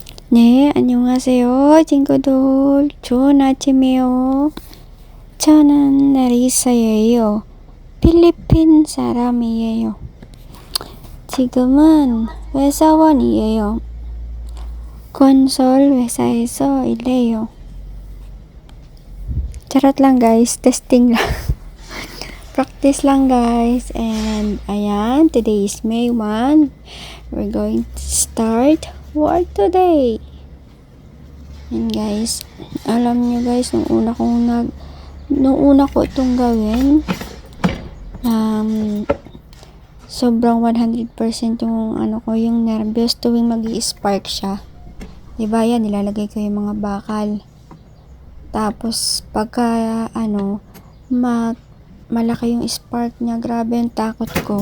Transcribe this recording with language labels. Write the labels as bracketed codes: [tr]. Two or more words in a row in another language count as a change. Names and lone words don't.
[ko] 네, 안녕하세요. 친구들. 좋은 아침이에요. 저는 나리사예요. 필리핀 사람이에요. 지금은 회사원이에요. 건설 회사에서 일해요. [tl] Charot lang guys, testing lang. Practice lang guys. And ayan, [en] today is May 1. We're going to start work today. [tl] And guys, alam nyo guys, nung una ko itong gawin, sobrang 100% yung yung nervous tuwing magi-spark siya. Diba yan, nilalagay ko yung mga bakal. Tapos, pagka, malaki yung spark niya, grabe yung takot ko.